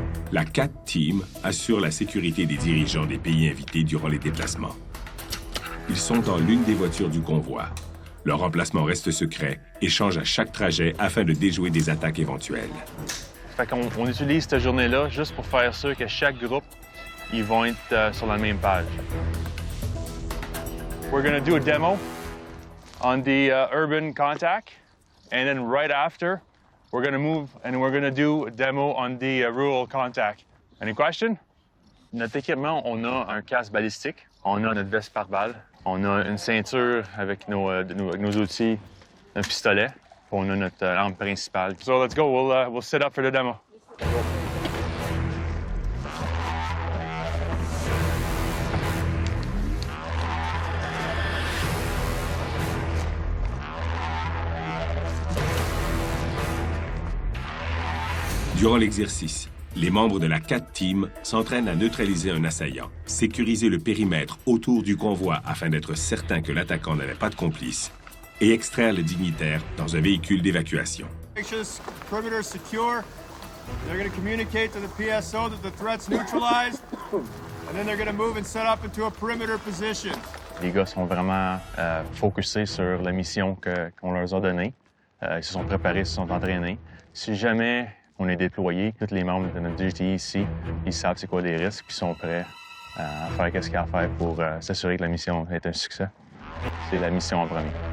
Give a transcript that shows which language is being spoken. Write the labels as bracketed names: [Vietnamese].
[French] La CAT Team assure la sécurité des dirigeants des pays invités durant les déplacements. Ils sont dans l'une des voitures du convoi. Leur emplacement reste secret et change à chaque trajet afin de déjouer des attaques éventuelles. Fait qu'on utilise cette journée-là juste pour faire sûr que chaque groupe, ils vont être sur la même page. [English] We're going to do a demo on the urban contact, and then right after, we're going to move and we're going to do a demo on the rural contact. Any question? [French] Notre équipement, on a un casque balistique, on a notre veste pare-balles, on a une ceinture avec nos outils, un pistolet, puis on a notre arme principale. [English] So let's go, we'll set up for the demo. [French] Durant l'exercice, les membres de la CAT Team s'entraînent à neutraliser un assaillant, sécuriser le périmètre autour du convoi afin d'être certain que l'attaquant n'avait pas de complice et extraire le dignitaire dans un véhicule d'évacuation. [English] Make sure this perimeter is secure. They're going to communicate to the PSO that the threat's neutralized, and then they're going to move and set up into a perimeter position. [French] Les gars sont vraiment focusés sur la mission qu'on leur a donnée. Ils se sont préparés, ils se sont entraînés. Si jamais on est déployé, tous les membres de notre DGTI ici, ils savent c'est quoi les risques, puis sont prêts à faire ce qu'il y a à faire pour s'assurer que la mission est un succès. C'est la mission en premier.